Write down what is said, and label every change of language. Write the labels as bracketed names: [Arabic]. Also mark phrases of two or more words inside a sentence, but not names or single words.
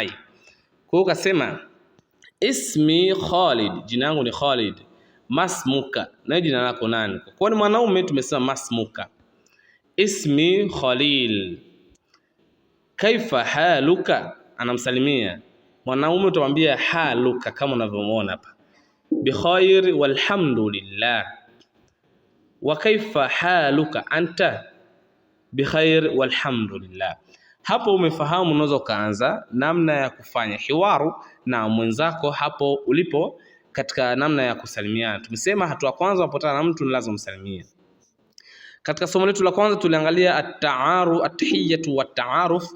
[Swahili] Kwa hiyo ukasema ismi Khalid, jina langu ni Khalid. Masmuka, na jina lako nani? Kwa ni mwanaume tumesema masmuka. [Arabic] اسمي خليل. كيف حالك, [Swahili] anamsalimia. Mwanaume utamwambia haluka kama unavyomuona hapa. [Arabic] بخير والحمد لله. وكيف حالك أنت? بخير والحمد لله. [Swahili] Hapo umefahamu, unaweza ukaanza namna ya kufanya hiwaru na mwenzako hapo ulipo katika namna ya kusalimiana. Tumesema hatua kwanza unapotana na mtu ni lazima umsalimie. Katika somo letu la kwanza tuliangalia [Arabic] التحيات والتعارف.